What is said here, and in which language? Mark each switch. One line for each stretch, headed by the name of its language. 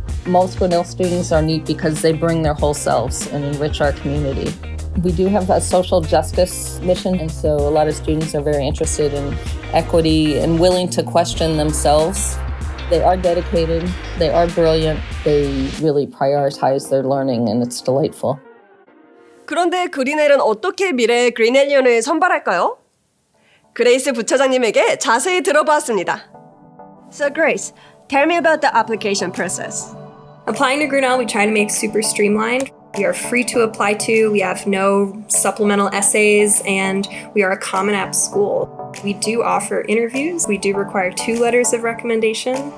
English: Most Grinnell students are neat because they bring their whole selves and enrich our community. We do have a social justice mission, and so a lot of students are very interested in equity and willing to question themselves. They are dedicated, they are brilliant, they really prioritize their learning, and it's delightful.
Korean: 그런데 그리넬은 어떻게 미래의 그리넬리언을 선발할까요? 그레이스 부차장님에게 자세히 들어봤습니다.
English: So Grace, tell me about the application process. Applying to Grinnell, we try to make super streamlined. We are free to apply to, we have no supplemental essays, and we are a Common App school. We do offer interviews. We do require 2 letters of recommendation.